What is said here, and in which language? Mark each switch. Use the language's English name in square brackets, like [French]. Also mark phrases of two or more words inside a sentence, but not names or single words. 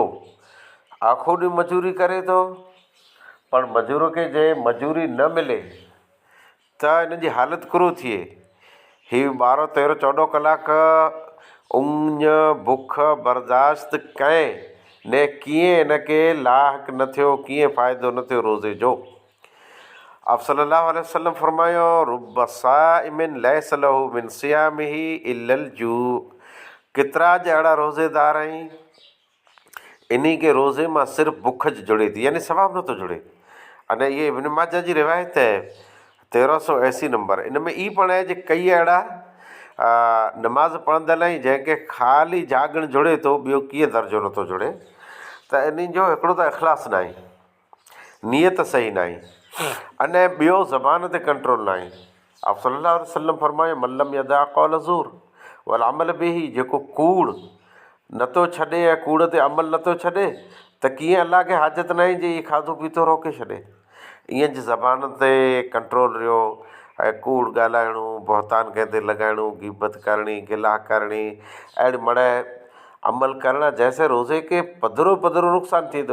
[Sindhi] आखो ॾींहुं मजूरी करे थो पर मजूर खे जे मजूरी न मिले त हिन जी हालति किरो थिए। हीउ 12, 13, 14 कलाक ऊञ बुख बर्दाश्त कंहिं ने कीअं हिनखे लाहक न थियो, कीअं फ़ाइदो न थियो रोज़े जो। आप [Arabic] صلى الله عليه وسلم [Sindhi] फरमायो [Arabic] رب صائم ليس له من صيامه إلا الجوع. [Sindhi] केतिरा अहिड़ा रोज़ेदार आहिनि इन्ही के रोज़े मां सिर्फ़ु बुख जुड़े थी, यानी सवाबु नथो जुड़े। अने ये इब्न माजा जी रिवायत है 1380 नंबर। इन में ई पण आहे जे कई अहिड़ा नमाज़ पढ़ंदड़ आहिनि जंहिंखे ख़ाली जागण जुड़े थो, ॿियो कीअं दर्जो नथो जुड़े। त इन्हनि जो हिकिड़ो त इख़लास न आहे, नियत सही न आहे, अने ॿियो ज़बान ते कंट्रोल न आहे। आप [Arabic] صلى الله عليه وسلم [Sindhi] फरमायो [Arabic] من لم يدع قول الزور والعمل به, [Sindhi] जेको कूड़ नथो छॾे ऐं कूड़ ते अमल नथो छॾे त कीअं अल्लाह खे हाजत न आहे जे इहे खाधो पीतो रोके छॾे। ईअं जी ज़बान ते कंट्रोल रहियो ऐं कूड़ ॻाल्हाइणो, बहतान कंहिं ते लॻाइणो, ग़ीबत करणी, गिला करणी, अहिड़ी मड़ अमल करणु जंहिंसां रोज़े खे पधिरो पधिरो नुक़सानु थिए थो।